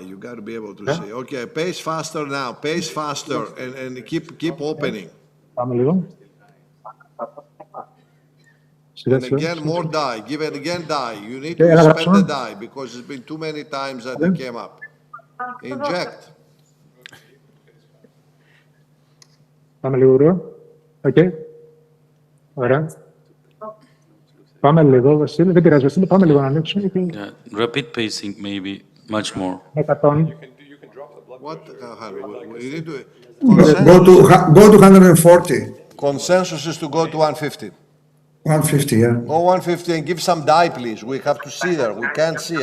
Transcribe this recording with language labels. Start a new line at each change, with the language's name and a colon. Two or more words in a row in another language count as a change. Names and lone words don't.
English: You got to be able to say, okay, pace faster now, pace faster, and keep opening. And again, more dye. Give it again dye. You need to spend the dye because it's been too many times that it came up. Inject.
Greek: Πάμε λίγο γρήγορα. Okay. Ωραία. Πάμε λίγο, Βασίλη. Δεν πειράζει, Βασίλη. Πάμε λίγο να ανοίξουμε.
English: Rapid pacing, maybe much more. 100. What? You need to, Go to 140. consensus is to go to 150. 150, yeah. Go 150 and give some dye, please. We have to see there. We can't see.